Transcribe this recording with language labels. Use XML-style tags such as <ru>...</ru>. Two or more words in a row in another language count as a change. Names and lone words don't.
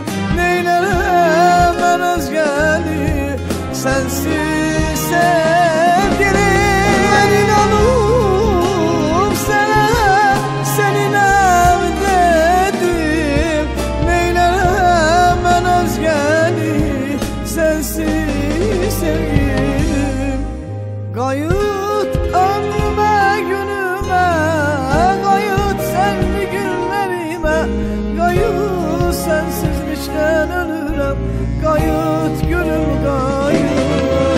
<az>Neylərəm mən özgəni, sənsiz sevgilim. Mən inanım sənə, səninəm dedim. Neylərəm mən özgəni, sənsiz sevgilim.</az> <tr>Kayıt ömrüme günüme, kayıt senli günlerime. Kayıt sensizlikten ölürüm, kayıt gülüm kayıt.</tr>